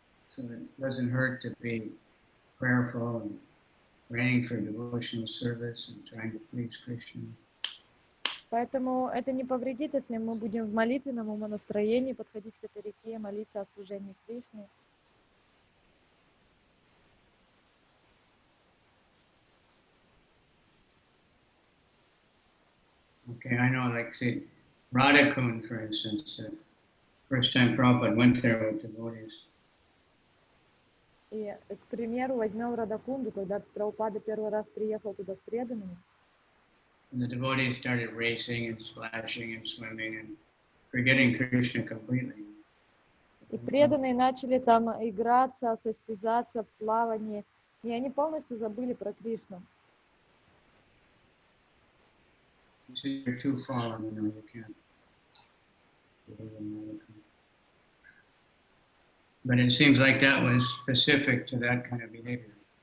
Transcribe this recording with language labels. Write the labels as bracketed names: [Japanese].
[English] So it doesn't hurt to be prayerful and praying for devotional service and trying to please Krishna. [Russian] Поэтому это не повредит, если мы будем в молитвенном умонастроении подходить к этой реке, молиться о служении Кришне. [English] Okay, I know, like, say, Radhakund, for instance, first time Prabhupada went there with devotees. [Russian] И, к примеру, возьмем Радакунду, когда Прабхупада первый раз приехал туда с преданными. [English] And the devotees started racing and splashing and swimming and forgetting Krishna completely. [Russian] И преданные начали там играться, состязаться в плавании, и они полностью забыли про Кришну. [English] You're too fallen, you can't. But it seems like that was specific to that kind of behavior.